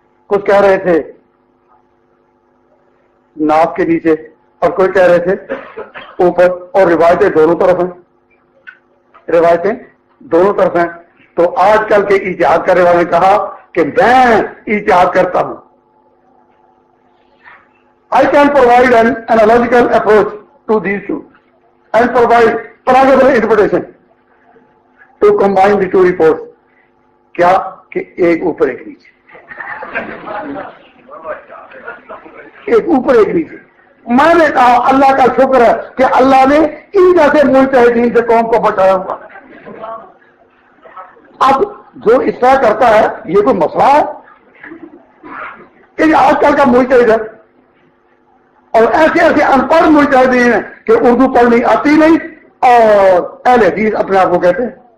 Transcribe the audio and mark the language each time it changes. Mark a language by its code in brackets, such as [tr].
[ur] کچھ کہہ رہے تھے ناک کے نیچے اور کوئی کہہ رہے تھے اوپر, اور روایتیں دونوں طرف ہیں, روایتیں دونوں طرف ہیں. تو آج کل کے اجتہاد کرنے والے نے کہا کہ میں اجتہاد کرتا ہوں. [en] I can provide an analogical approach to these two and provide plausible interpretation to combine the two reports. [ur] کیا کہ ایک اوپر ایک نیچے, ایک اوپر ایک نیچے. میں نے کہا اللہ کا شکر ہے کہ اللہ نے ان جیسے مجتہدین سے قوم کو بچایا ہوا. اب جو اس طرح کرتا ہے یہ کوئی مسئلہ ہے؟ یہ آج کل کا مجتہد ہے, اور ایسے ایسے ان پڑھ مجتہدین ہیں کہ اردو پڑھنی آتی نہیں اور اہل حدیث اپنے آپ کو کہتے ہیں.